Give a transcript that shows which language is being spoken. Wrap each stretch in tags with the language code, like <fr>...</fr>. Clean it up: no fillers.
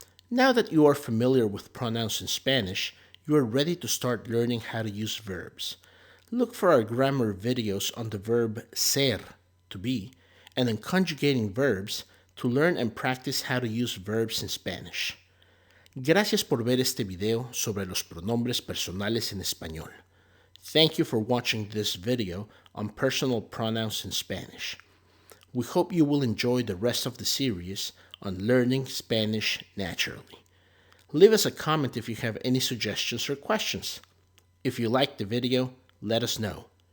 <en>Now that you are familiar with pronouns in Spanish, you are ready to start learning how to use verbs. Look for our grammar videos on the verb ser, to be, and on conjugating verbs to learn and practice how to use verbs in Spanish.</en> <es>Gracias por ver este video sobre los pronombres personales en español.</es> <en>Thank you for watching this video on personal pronouns in Spanish. We hope you will enjoy the rest of the series on learning Spanish naturally. Leave us a comment if you have any suggestions or questions. If you liked the video, let us know.</en>